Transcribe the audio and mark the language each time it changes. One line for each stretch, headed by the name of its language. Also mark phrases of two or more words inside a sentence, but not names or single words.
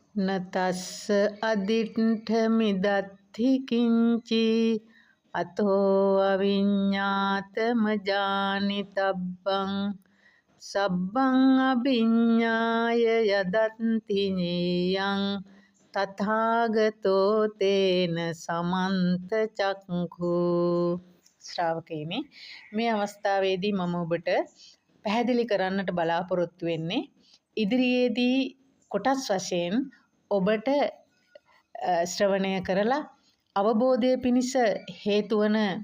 Pali: නතස්ස අදිට්ඨ මිදත්ථි කිංචි අතෝ අවිඤ්ඤාතම ජානිතබ්බං සබ්බං අභිඤ්ඤාය යදත්ති ඤේයං තථාගතෝ තේන සමන්ත චක්ඛු.
Sinhala: ශ්‍රාවකයනි, මේ අවස්ථාවේදී මම ඔබට පැහැදිලි කරන්නට බලාපොරොත්තු වෙන්නේ ඉදිරියේදී කොටස් වශයෙන් ඔබට ශ්‍රවණය කරලා අවබෝධය පිණිස හේතු වන